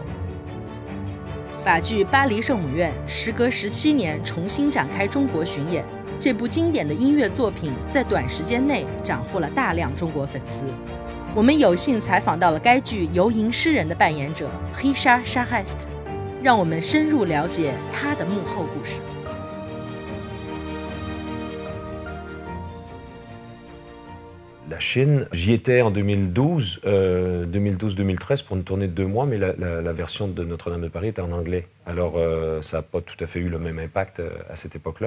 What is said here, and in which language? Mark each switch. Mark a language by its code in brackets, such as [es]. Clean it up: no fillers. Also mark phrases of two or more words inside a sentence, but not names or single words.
[zh] 法剧《巴黎圣母院》时隔17年重新展开中国巡演，这部经典的音乐作品在短时间内斩获了大量中国粉丝。我们有幸采访到了该剧游吟诗人的扮演者 Richard Charest， 让我们深入了解他的幕后故事。 [fr] La Chine, j'y étais en 2012-2013 pour une tournée de 2 mois, mais la version de Notre-Dame de Paris était en anglais. Alors ça n'a pas tout à fait eu le même impact à cette époque-là.